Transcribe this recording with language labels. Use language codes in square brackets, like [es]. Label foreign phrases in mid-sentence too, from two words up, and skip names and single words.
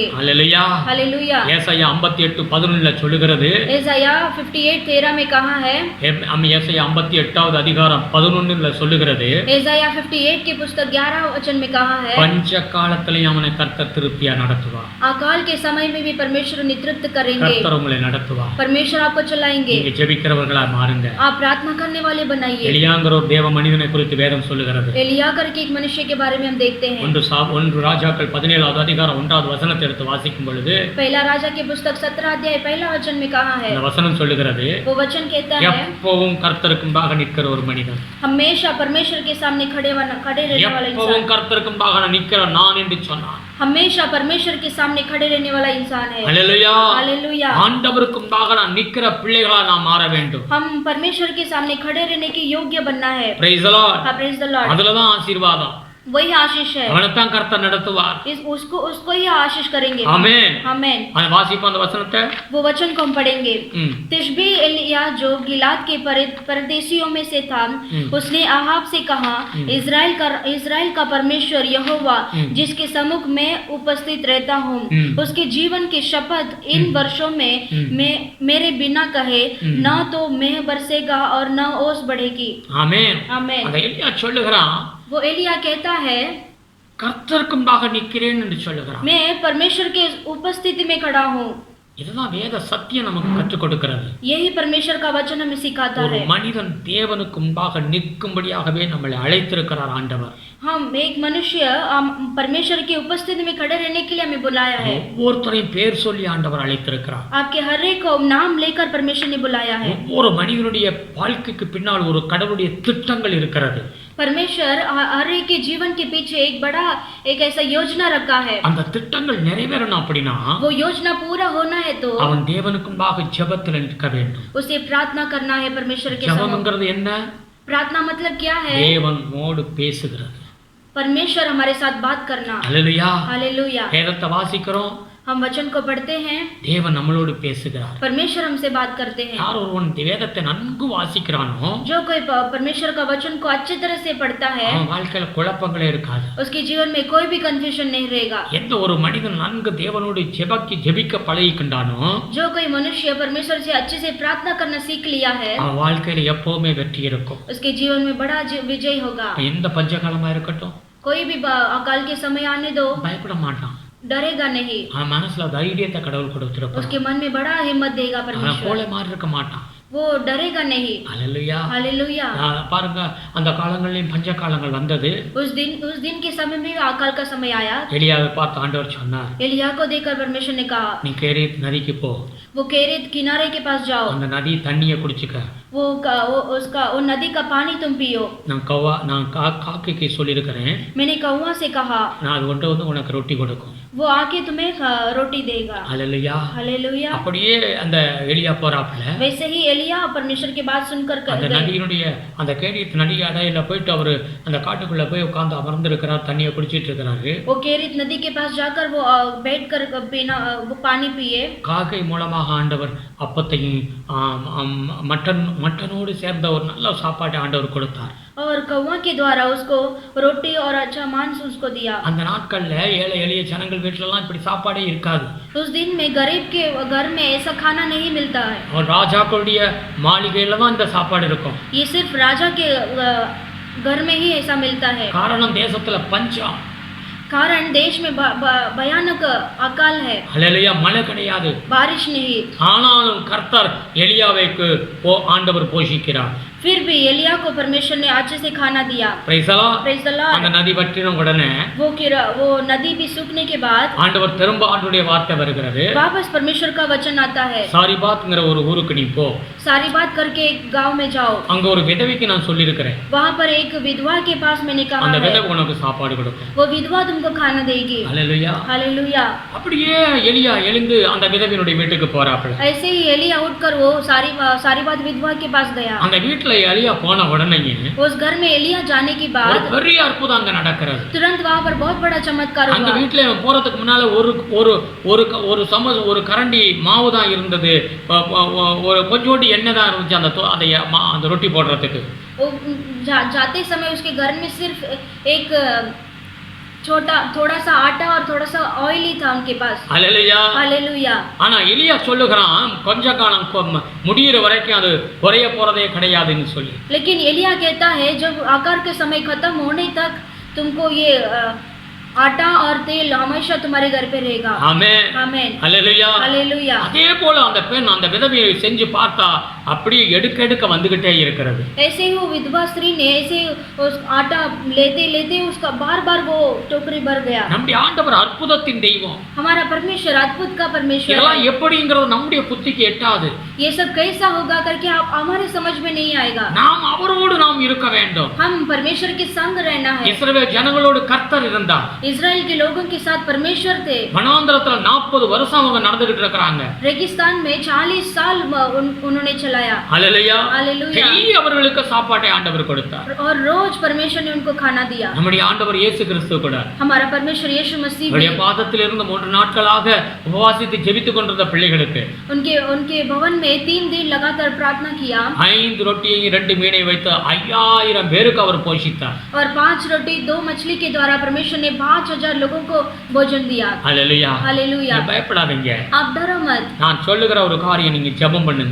[hi] हालेलुया. हालेलुया. [ta] ஏசாயா 58:11 சொல்லுகிறது. [hi] ஏசாயா 58:13 में कहा है. [ta] ஏசாயா 58வது அதிகாரம் 11 சொல்லுகிறது. [hi] ஏசாயா 58 की पुस्तक 11 वचन में कहा है. [ta] பஞ்ச காலத்திலேயும் அவனை கர்த்தர் திருப்தியா நடத்துவார். [hi] अकाल के समय में भी परमेश्वर नेतृत्व करेंगे. [ta] கர்த்தர் உங்களை நடத்துவார். [hi] परमेश्वर आपको चलाएंगे. [ta] நீங்க ஜெபிக்கிறவர்களா மாறுங்க. [hi] आप प्रार्थना करने वाले बनाइए. [ta] எலியாங்கிற ஒரு தேவ மனிதனை குறித்து வேதம் சொல்லுகிறது. [hi] एलिया करके एक मनुष्य के बारे में हम देखते हैं. [ta] ஒன்று ராஜாக்கள் 17வது அதிகாரம் 1வது வசனத்தை எடுத்து வாசிக்கும் பொழுது [hi] पहला राजा की पुस्तक 17 अध्याय पहला वचन में कहा है. [ta] இந்த வசனம் சொல்லுகிறது. [hi] वो वचन कहता है [ta] எப்பவும் கர்த்தருக்கு முன்பாக நிற்கிற ஒரு மனிதன். [hi] हमेशा परमेश्वर के सामने खड़े रहने वाला इंसान. [ta] எப்பவும் கர்த்தருக்கு முன்பாக நிற்கிற நான் என்று சொன்னார். [hi] हमेशा परमेश्वर के सामने खड़े रहने वाला इंसान है. हालेलुया. हालेलुया. [ta] ஆண்டவருக்கு முன்பாக நான் நிற்கிற பிள்ளைகளா நாம் மாற வேண்டும். [hi] हम परमेश्वर के सामने खड़े रहने के योग्य बनना है. [en] Praise the Lord. Praise the Lord. [ta] அதுல தான் ஆசீர்வாதம். [hi] वही आशीष है. [ta] அவனை தான் கர்த்தர் நடத்துவார். [hi] उसको ही आशीष करेंगे. आमेन. आमेन. [ta] அந்த வாசிப்போம் அந்த வசனத்தை. [hi] वो वचन को हम पढ़ेंगे. तिशबी एलिया जो गिलाद के परदेशियों में से था, उसने आहाब से कहा, इजराइल का परमेश्वर यहोवा जिसके सम्मुख में उपस्थित रहता हूँ, उसके जीवन की शपथ इन वर्षों में मेरे बिना कहे न तो मेह बरसेगा और न ओस बढ़ेगी. आमेन. आमेन. [ta] அந்த எலியா சொல்லுகிறான். [hi] वो एलिया कहता है [ta] கர்த்தருக்கு முன்பாக நிற்கிறேன் என்று சொல்லுகிறான். [hi] मैं परमेश्वर के उपस्थिति में खड़ा हूँ. [ta] இதுதான் வேத சத்தியம் நமக்கு கற்றுக் கொடுக்கிறது. [hi] यही परमेश्वर का वचन हमें सिखाता है. [ta] ஒரு மனிதன் தேவனுக்கு முன்பாக நிற்கும்படியாகவே நம்மை அழைத்திருக்கிறார் ஆண்டவர். [hi] हम एक मनुष्य परमेश्वर की उपस्थिति में खड़े रहने के लिए हमें बुलाया है. [ta] ஒவ்வொருத்தரையும் பேர் சொல்லி ஆண்டவர் அழைத்திருக்கிறார். [hi] आपके हर एक को नाम लेकर परमेश्वर ने बुलाया है. [ta] ஒவ்வொரு மனிதனுடைய வாழ்க்கைக்கு பின்னால் ஒரு கடவுளுடைய திட்டங்கள் இருக்கிறது. [hi] परमेश्वर हर एक के जीवन के पीछे एक बड़ा एक ऐसा योजना रखा है. [ta] அந்த திட்டங்கள் நிறைவேறணும் அப்படினா [hi] वो योजना पूरा होना है तो [ta] அவன் தேவனுக்கு முன்பாக ஜெபத்தில் நிற்க வேண்டும். [hi] उसे प्रार्थना करना है परमेश्वर के सामने. [ta] ஜெபம்ங்கிறது என்ன? [hi] प्रार्थना मतलब क्या है? [ta] தேவனோடு பேசுகிறது. [hi] परमेश्वर हमारे साथ बात करना. हालेलुया. हालेलुया. [ta] வேதத்தை வாசிக்கிறோம். [hi] हम वचन को पढ़ते हैं, [ta] தேவன் நம்மளோடு பேசுகிறார். [hi] परमेश्वर हमसे बात करते हैं. [ta] யார் ஒருவன் வேதத்தை நன்கு வாசிக்கிறானோ, [hi] जो कोई परमेश्वर का वचन को अच्छी तरह से पढ़ता है, [ta] அவன் வாழ்க்கையில குழப்பங்களே இருக்காது. [hi] उसके जीवन में कोई भी कंफ्यूजन नहीं रहेगा. [ta] எந்த ஒரு மனிதன் நன்கு தேவனோடு ஜெபிக்க பழகிக்கின்றானோ, [hi] जो कोई मनुष्य परमेश्वर से अच्छे से प्रार्थना करना सीख लिया है, [ta] அவன் வாழ்க்கையில எப்பவுமே வெற்றி இருக்கும். [hi] उसके जीवन में बड़ा विजय होगा. [ta] எந்த பஞ்சகாலமா இருக்கட்டும், [hi] कोई भी अकाल के समय आने दो, [ta] பயப்பட மாட்டான். [hi] डरेगा नहीं. [ta] அவன் மனசுல தைரியத்தை கடவுள் கொடுத்திருப்பார். [hi] उसके मन में बड़ा हिम्मत देगा [ta] அவன் [hi] परमेश्वर. [ta] கோழை மாதிரி இருக்க மாட்டான். [hi] वो डरेगा नहीं. [ta] ஹல்லேலூயா. [hi] हालेलुया. [ta] பாருங்க, அந்த காலங்களிலும் பஞ்ச காலங்கள் வந்தது. [hi] उस दिन के समय में अकाल का समय आया. [ta] எலியாவை பார்த்து ஆண்டவர் சொன்னார், [hi] एलिया को देखकर परमेश्वर ने कहा, [ta] நீ கேரீத் நதிக்கு போ, [hi] वो केरेत किनारे के पास जाओ, [ta] அந்த நதி தண்ணியை குடிச்சுக்க. [hi] वो नदी का पानी तुम पियो. [ta] நான் காக்கைக்கு சொல்லியிருக்கிறேன், [hi] मैंने कौवा से कहा, [ta] நான் அது கொண்டு வந்து உனக்கு ரொட்டி கொடுக்கும். [hi] वो आके तुम्हें रोटी देगा. [ta] ஹல்லேலூயா. [hi] हालेलुया. [ta] அப்படியே அந்த எலியா போறாப்ல, [hi] वैसे ही एलिया परमेश्वर की बात सुनकर [ta] அந்த நதியினுடைய அந்த கேரீத் நதி அடையில போயிட்டு அவரு அந்த காட்டுக்குள்ள போய் உட்கார்ந்து அமர்ந்து இருக்கிறார், தண்ணியை குடிச்சிட்டு இருக்கிறாரு. [hi] वो केरित नदी के पास जाकर वो बैठकर वो पानी पिए. [ta] காக்கை மூலமாக ஆண்டவர் அப்பத்தையும் மட்டனோடு சேர்ந்த ஒரு நல்ல சாப்பாட்டை ஆண்டவர் கொடுத்தார். [hi] और कौवा के द्वारा उसको रोटी और अच्छा मांस उसको दिया. [ta] அந்த நாட்கள்ல ஏழை எளிய ஜனங்கள் வீட்ல எல்லாம் இப்படி சாப்பாடே இருக்காது. [hi] उस दिन में गरीब के घर में ऐसा खाना नहीं मिलता है. [ta] और ராஜாக்களுடைய மாளிகையில தான் இந்த சாப்பாடு இருக்கும். [hi] ये सिर्फ राजा के घर में ही ऐसा मिलता है. [ta] காரணம் தேசத்துல பஞ்சம். [hi] कारण देश में भयानक अकाल है. [ta] ஹல்லேலூயா. மழை கிடையாது, [hi] बारिश नहीं. [ta] ஆனாலும் கர்த்தர் எலியாவைக்கு ஆண்டவர் போஷிக்கிறார். [hi] फिर भी एलिया को परमेश्वर ने अच्छे से खाना दिया. [en] Praise the Lord. Praise the Lord. [ta] அந்த நதி வற்றின உடனே [hi] वो नदी भी सूखने के बाद [ta] ஆண்டவர் திரும்ப ஆண்டவருடைய வார்த்தை வருகிறது, [hi] वापस परमेश्वर का वचन आता है. [ta] சாரிபாத்ங்கற ஒரு ஊருக்கு நீ போ, [hi] सारी बात करके एक गांव में जाओ. [ta] அங்க ஒரு விதவைக்கு நான் சொல்லியிருக்கிறேன், [hi] वहां पर एक विधवा के पास मैंने कहा [ta] அந்த [hi] है, [ta] விதவை உனக்கு சாப்பாடு கொடுக்கும். [hi] वो विधवा तुमको खाना देगी. [ta] ஹல்லேலூயா. [hi] हालेलुया. [ta] அப்படியே எலியா எழுந்து அந்த விதவையினுடைய வீட்டுக்கு போறாப்ல. [hi] ऐसे ही एलिया उठकर वो सारी बात विधवा के पास गया. [ta] அந்த வீட்ல எலியா போன உடனே [hi] उस घर में एलिया जाने के [ta] ஒரு [hi] बाद [ta] பெரிய அற்புதம் அங்க நடக்கிறது. [hi] तुरंत वहां पर बहुत बड़ा चमत्कार [ta] அந்த [hi] हुआ. [ta] வீட்ல போறதுக்கு முன்னால ஒரு கரண்டி மாவு தான் இருந்தது, ஒரு கொஞ்சோண்டு எண்ணெய் தான் இருந்துச்சு அந்த ரொட்டி போடுறதுக்கு. [hi] जाते समय उसके घर में सिर्फ एक थोड़ा सा आटा और थोड़ा सा ऑयल ही था उनके पास. [ta] ஹல்லேலூயா. [hi] हालेलुया. [ta] ஆனா எலியா சொல்லுகிறான், கொஞ்ச காலம் முடியிற வரைக்கும் அது குறைய போறதே கிடையாதுன்னு சொல்லி. [hi] लेकिन एलिया कहता है जब आकार के समय खत्म होने तक तुमको ये आटा और तेल हमेशा तुम्हारे घर पे रहेगा. [ta] ஆமென். [hi] आमेन. [ta] ஹல்லேலூயா. [hi] हालेलुया. [ta] அதே போல அந்த பெண் அந்த விதவையை செஞ்சு பார்த்தா அப்படியே எடுக்க வந்துகிட்டே இருக்கிறது. [hi] ऐसे ही वो विधवा स्त्री ने ऐसे उस आटा लेते उसका बार वो टोकरी भर गया. [ta] நம்முடைய ஆண்டவர் அற்புதத்தின் தெய்வம். [hi] हमारा परमेश्वर अद्भुत का परमेश्वर [ta] இதெல்லாம் [hi] है. [ta] எப்படிங்கிறது நம்முடைய புத்திக்கு எட்டாது. [hi] ये सब कैसा होगा करके आप हमारे समझ में नहीं आएगा. [ta] நாம் இருக்க வேண்டும். [hi] हम परमेश्वर के संग रहना है. [ta] இஸ்ரவேல் ஜனங்களோடு கர்த்தர் இருந்தார். [hi] इजराइल के लोगों के साथ परमेश्वर थे. [ta] வனாந்தரத்துல 40 வருஷம் அவங்க நடந்துகிட்டு இருக்காங்க. [hi] रेगिस्तान में 40 साल उन्होंने चलाया. [ta] ஹல்லேலூயா. [hi] हालेलुया. [ta] அவர்களுக்கு சாப்பாட்டை ஆண்டவர் கொடுத்தார். [hi] और रोज परमेश्वर ने उनको खाना दिया. [ta] நம்முடைய ஆண்டவர் இயேசு கிறிஸ்து கூட [hi] हमारा परमेश्वर यीशु मसीह [ta] அவருடைய பாதத்தில் இருந்து 3 நாட்களாக உபவாசித்து ஜெபித்துக் கொண்டிருந்த பிள்ளைகளுக்கு [hi] उनके भवन में 3 दिन लगातार प्रार्थना किया. [ta] 5 ரொட்டியையும் 2 மீனை வைத்து 5000 பேருக்கு அவர் போஷித்தார். [hi] और 5 रोटी 2 मछली के द्वारा परमेश्वर ने 5000 लोगों को भोजन दिया. [ta] ஹல்லேலூயா. [hi] हालेलुया. [ta] பயப்படாதீங்க. [hi] आप डरो मत. [ta] நான் சொல்லுகிற ஒரு காரியம் நீங்க ஜெபம் பண்ணுங்க.